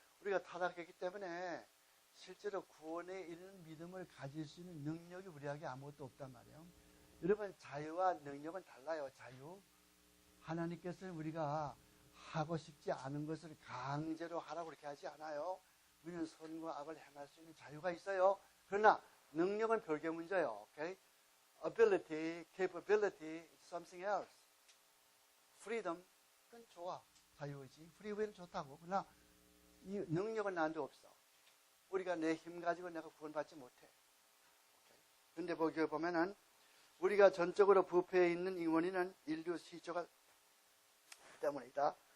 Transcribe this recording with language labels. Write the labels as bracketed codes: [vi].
[ko] 우리가 타락했기 때문에 실제로 구원에 이르는 믿음을 가질 수 있는 능력이 우리에게 아무것도 없단 말이에요. 여러분 자유와 능력은 달라요. 자유. 하나님께서는 우리가 하고 싶지 않은 것을 강제로 하라고 그렇게 하지 않아요. 우리는 선과 악을 행할 수 있는 자유가 있어요. 그러나 능력은 별개 문제예요. [en] Okay? Ability, capability, is something else. Freedom, [ko] 그건 좋아. 자유의지. 프리윌은 좋다고. 그러나 이 능력은 나한테 없어. 우리가 내 힘 가지고 내가 구원받지 못해. 그런데 거기 보면은 우리가 전적으로 부패해 있는 이 원인은 인류 시조가 때문이다.